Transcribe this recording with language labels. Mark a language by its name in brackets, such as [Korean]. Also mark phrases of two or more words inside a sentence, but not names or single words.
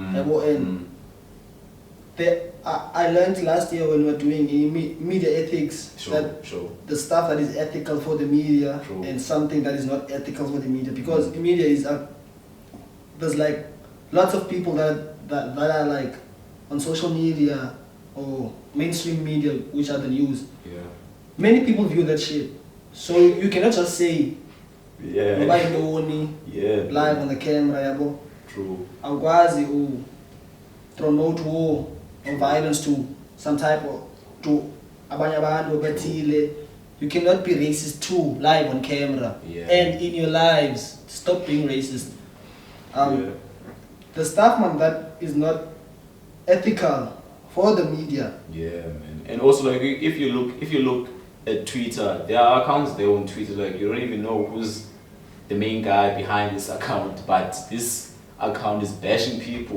[English] I learned last year when we were doing media ethics that the stuff that is ethical for the media and something that is not ethical for the media, because the media is there's like lots of people that are like on social media or mainstream media, which are the news. Yeah. Many people view that shit, so you cannot just say live on the camera, yabo. True. Awukwazi promote war or violence to some type of to [Zulu] abanye abantu abathile. [English] You cannot be racist too live on camera and in your lives. Stop being racist. The stuff, man, that is not ethical for the media. Yeah, man. And also, like, if you look at Twitter, there are accounts there on Twitter, like, you don't even know who's the main guy behind this account, but this account is bashing people.